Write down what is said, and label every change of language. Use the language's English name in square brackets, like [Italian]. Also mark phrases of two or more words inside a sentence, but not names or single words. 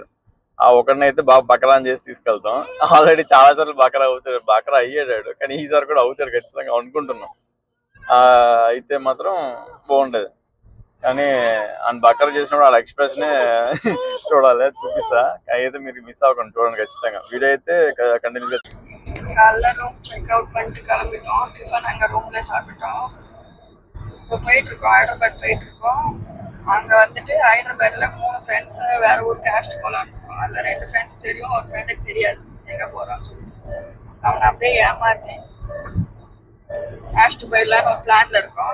[Telugu] ఆ ఒకరిని అయితే బాగా బకరాన్ చేసి తీసుకెళ్తాం. ఆల్రెడీ చాలా సార్లు బకరా అయ్యాడు, కానీ ఈసారి కూడా అవుతాడు ఖచ్చితంగా అనుకుంటున్నాం. అయితే మాత్రం బాగుంటది. కానీ ఆయన బక్కర్ చేసినప్పుడు వాళ్ళ ఎక్స్ప్రెషనే చూడాలి, చూపిస్తా. అయితే మీరు మిస్ అవ్వకండి, చూడండి ఖచ్చితంగా. வீடியோ అయితే కంటిన్యూగా. [Tamil] காலைல ரூம் செக் அவுட் பண்ணிட்டு கிளம்பிட்டோம். டிஃபன் அங்கே ரூம்லேயே சாப்பிட்டோம். இப்போ போயிட்டுருக்கோம், ஹைதராபாத் போயிட்டுருக்கோம். அங்கே வந்துட்டு ஹைதராபாத்தில் 3 ஃப்ரெண்ட்ஸு வேறு ஊர் கேஸ்ட் போகலான்னு இருக்கோம். அதில் 2 ஃப்ரெண்ட்ஸ் தெரியும், ஒரு ஃப்ரெண்டுக்கு தெரியாது எங்கே போகிறோன்னு சொல்லி. அவனை அப்படியே ஏமாற்றி கேஸ்ட் போயிடலான்னு ஒரு பிளானில் இருக்கோம்.